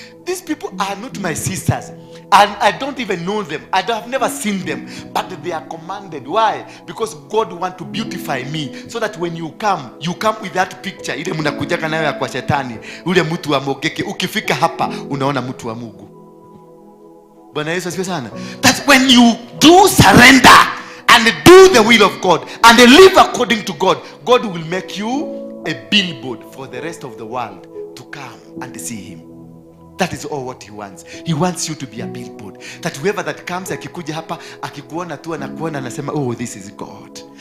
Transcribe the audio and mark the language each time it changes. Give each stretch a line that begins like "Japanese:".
English: These people are not my sisters, and I don't even know them. I have never seen them, but they are commanded. Why? Because God wants to beautify me, so that when you come with that picture.
Swahili: Ile mnakujaka nayo ya kwa shetani, ule mtu wa mogeke. Ukifika hapa unaona mtu wa Mungu. Bwana Yesu asifiwe sana.
English: That's when you do surrender and do the will of God and live according to God. God will make you a billboard for the rest of the world to come and see Him. That is all what He wants. He wants you to be a billboard. That whoever that comes,
Swahili: akikuja hapa, akikuona tu anakuona anasema,
English: oh, this is God.